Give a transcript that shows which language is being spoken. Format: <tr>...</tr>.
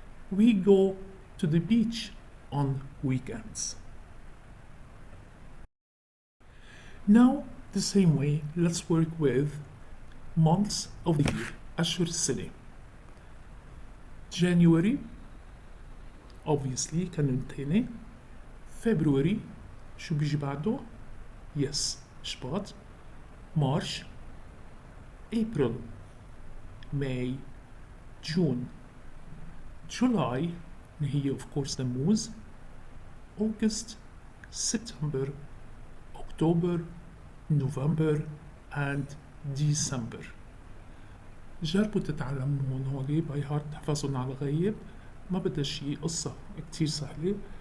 <en>We go to the beach on weekends. Now, the same way, let's work with months of the year.</en> <ar>أشهر السنة.</ar> <en>January, obviously</en> <ar>كان تاني.</ar> <en>February,</en> <ar>شو بيجي بعده؟</ar> <en>Yes, شباط. March, April, May, June, July,</en> <ar>اللي هي</ar> <en>of course تموز. August, September, October, November, and December.</en> <ar>جربوا تتعلمون هولي</ar> <en>by heart,</en> <ar>تحفظون على الغيب، ما بدها شي قصة كتير سهلة.</ar>